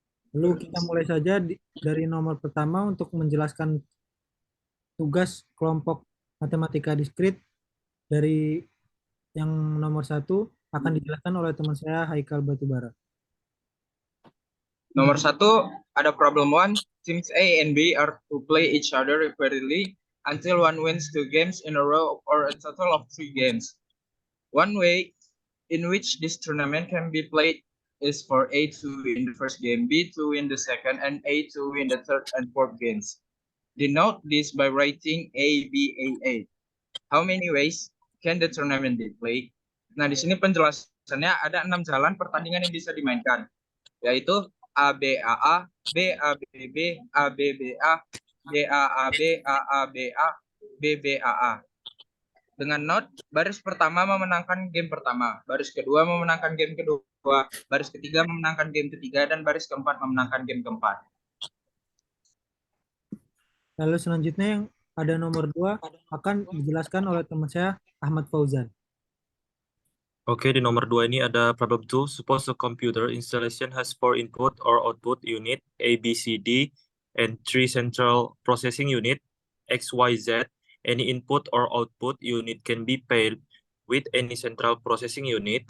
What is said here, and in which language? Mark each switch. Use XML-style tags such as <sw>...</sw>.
<id>Lalu kita mulai saja dari nomor pertama untuk menjelaskan tugas kelompok matematika diskrit dari yang nomor 1 akan dijelaskan oleh teman saya Haikal Batubara. Nomor 1, ada problem 1.</id> <en>Teams A and B are to play each other repeatedly until one wins 2 games in a row or a total of 3 games. One way in which this tournament can be played is for A to win the first game, B to win the second, and A to win the third and fourth games. Denote this by writing A, B, A, A. How many ways can the tournament be played?</en> <id>Nah, di sini penjelasannya ada 6 jalan pertandingan yang bisa dimainkan, yaitu A, B, A, A, B, A, B, B, A, B, B, A, B, A, A, B, A, A, B, A, B, B, A, A. Dengan note, baris pertama memenangkan game pertama, baris kedua memenangkan game kedua, baris ketiga memenangkan game ketiga, dan baris keempat memenangkan game keempat. Lalu selanjutnya yang ada nomor 2 akan dijelaskan oleh teman saya Ahmad Fauzan. Oke, di nomor 2 ini ada problem 2.</id> <en>Suppose the computer installation has 4 input or output unit A, B, C, D, and 3 central processing unit X, Y, Z. Any input or output unit can be paired with any central processing unit.</en>